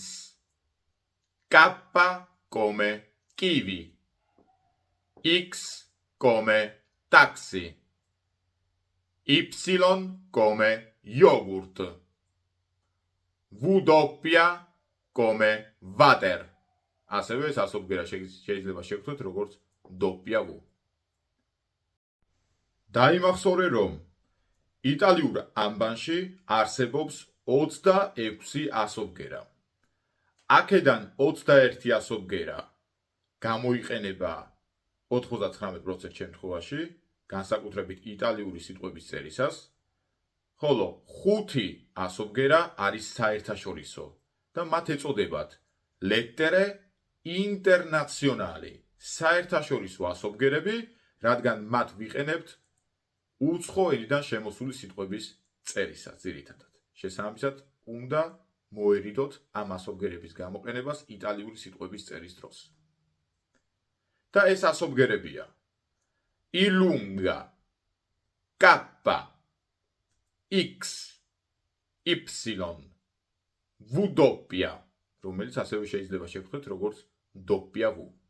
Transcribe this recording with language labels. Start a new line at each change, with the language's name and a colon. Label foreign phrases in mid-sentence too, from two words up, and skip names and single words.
Italian: K come kiwi. X come taxi. Y come yogurt. W come water.
Georgian: ასევე ეს ასობგერა შეიძლება შევხვდეთ როგორც
Italian: doppia vu.
Georgian: დაიმახსოვრე რომ იტალიურ ანბანში არსებობს 26 ასობგერა. აქედან 21 ასობგერა გამოიყენება 99% შემთხვევაში, განსაკუთრებით იტალიური სიტყვების წერისას, ხოლო 5 ასობგერა არის საერთაშორისო და მათ ეწოდებათ
Italian: lettere internazionali,
Georgian: საერთაშორისო ასობგერები, რადგან მათ ვიყენებთ უცხო ენიდან შემოსული სიტყვების წერისას ძირითადად. შესაბამისად, უნდა მოერიდოთ ამ ასობგერების გამოყენებას იტალიური სიტყვების წერის დროს. და ეს ასობგერებია illunga, K, X, Y, W, რომელიც ასევე შეიძლება შევხვდეთ როგორც
Italian: doppia vu.